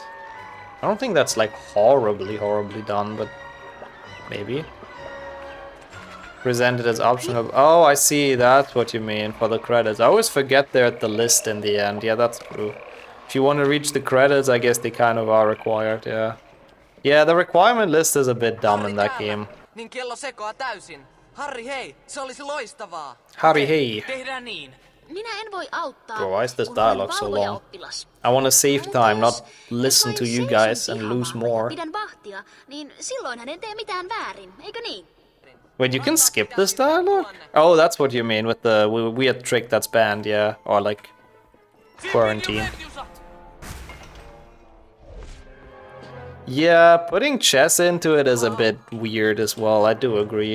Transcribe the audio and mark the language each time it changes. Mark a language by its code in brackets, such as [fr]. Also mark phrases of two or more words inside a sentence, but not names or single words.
[en] I don't think that's like horribly done, but maybe. Presented as option of... Oh, I see, that's what you mean for the credits. I always forget they're at the list in the end. Yeah, that's true. If you want to reach the credits, I guess they kind of are required, yeah. Yeah, the requirement list is a bit dumb in that game. [fi] Harri, hei, se olisi loistavaa. Harri, hei. Tehdään niin. Minä en voi auttaa. [en] Bro, why is this dialogue so long? I want to save time, not listen to you guys and lose more. [fi] Pidän vahtia, niin silloin hän ei tee mitään väärin, eikö niin? [en] Wait, you can skip this dialogue? Oh, that's what you mean with the weird trick that's banned, yeah. Or like quarantine. Yeah, putting chess into it is a bit weird as well, I do agree.